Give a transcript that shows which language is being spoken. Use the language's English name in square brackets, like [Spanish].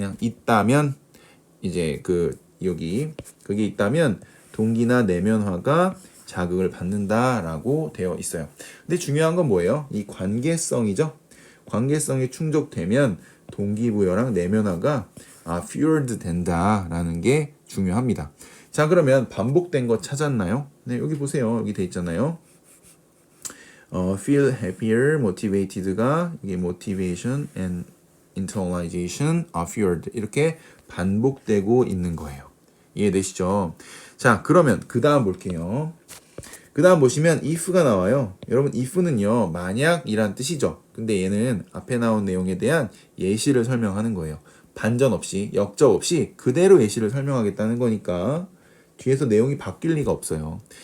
[Korean] 그냥 있다면 이제 그게 있다면 동기나 내면화가 자극을 받는다라고 되어 있어요. 근데 중요한 건 뭐예요? 이 관계성이죠. 관계성이 충족되면 동기부여랑 내면화가 fueled 된다라는 게 중요합니다. 자, 그러면 반복된 거 찾았나요? 네, 여기 보세요. 여기 돼 있잖아요. [English] feel happier, motivated가 [Korean] 이게 [English] motivation and internalization are fueled [Korean] 이렇게 반복되고 있는 거예요. 이해되시죠? 자, 그러면 그 다음 볼게요. 그 다음 보시면 if가 나와요. 여러분 if는요 만약이란 뜻이죠. 근데 얘는 앞에 나온 내용에 대한 예시를 설명하는 거예요. 반전 없이 역적 없이 그대로 예시를 설명하겠다는 거니까 뒤에서 내용이 바뀔 리가 없어요.